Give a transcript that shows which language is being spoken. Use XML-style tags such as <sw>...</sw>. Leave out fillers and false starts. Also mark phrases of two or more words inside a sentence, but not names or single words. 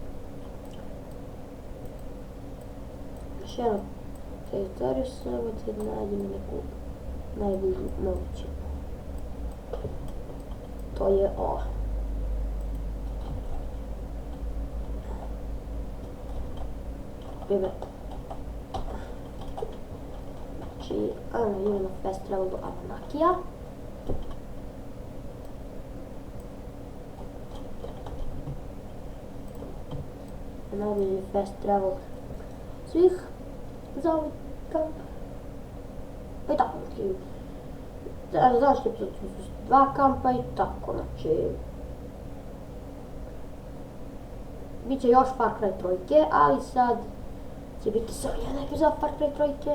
<hr>Još jednu teritoriju, samo da nađemo neku najbolju moguću. To je ova. Znači, ajmo idemo na</hr> <en>fast travel</en> <hr>do Amanakija. Najbolji</hr> <en>fast travel</en> <hr>svih za ovaj kamp. I tako, znači, zašto su dva kampa i tako, znači, bit će još Far Cry 3, ali sad će biti samo jedna epizoda Far Cry 3.</hr>